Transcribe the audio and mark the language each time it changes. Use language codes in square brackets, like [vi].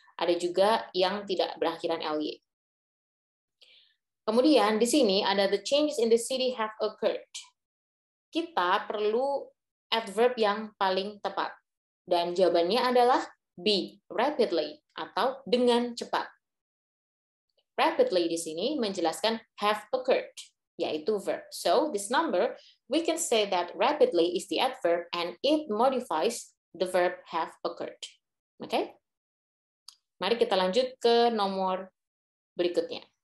[id] Ada juga yang tidak berakhiran ly. Kemudian di sini ada [en] the changes in the city have occurred. [id] Kita perlu adverb yang paling tepat. Dan jawabannya adalah B, rapidly, atau dengan cepat. Rapidly di sini menjelaskan [en] have occurred, [id] yaitu verb. [en] So, this number, we can say that rapidly is the adverb and it modifies the verb have occurred. [id] Oke? Mari kita lanjut ke nomor berikutnya.